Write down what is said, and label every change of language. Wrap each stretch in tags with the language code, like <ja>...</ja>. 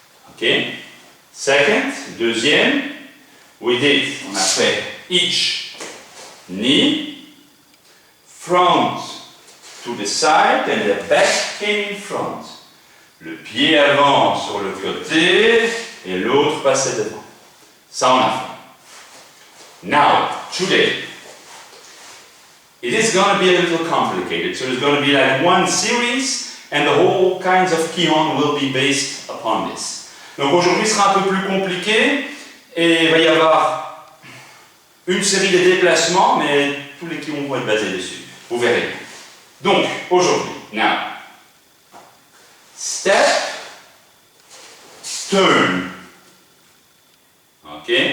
<en>Ok? Second,</en> <fr>deuxième, on a fait</fr> <en>each knee, front to the side and the back came in front.</en> <fr>Le pied avant sur le côté et l'autre passait devant. Ça on a fait.</fr> <en>Now, today, it is going to be a little complicated. So there's going to be like one series and the whole kinds of Kihon will be based upon this.</en> <fr>Donc aujourd'hui sera un peu plus compliqué et il va y avoir une série de déplacements, mais tous les Kihon vont être basés dessus. Vous verrez. Donc, aujourd'hui,</fr> <en>now, step, turn.</en> <fr>Ok?</fr>